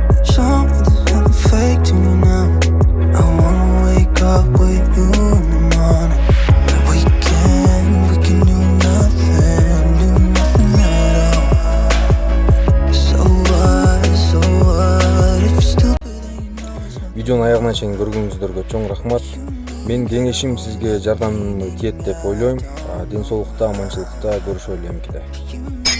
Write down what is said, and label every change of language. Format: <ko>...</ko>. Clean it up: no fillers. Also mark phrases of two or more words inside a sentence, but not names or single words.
<en>Show me there's nothing fake to me now. I wanna wake up with you in the morning. We can do nothing at all. So what if you're stupid and you know it's not.</en> <ky>Видеону аягына чейин көргөнүңүздөргө чоң рахмат. Мен кеңешим сизге жардамы тиет деп ойлойм. Ден соолукта, аманчылыкта көрүшөлү эмкиде.</ky>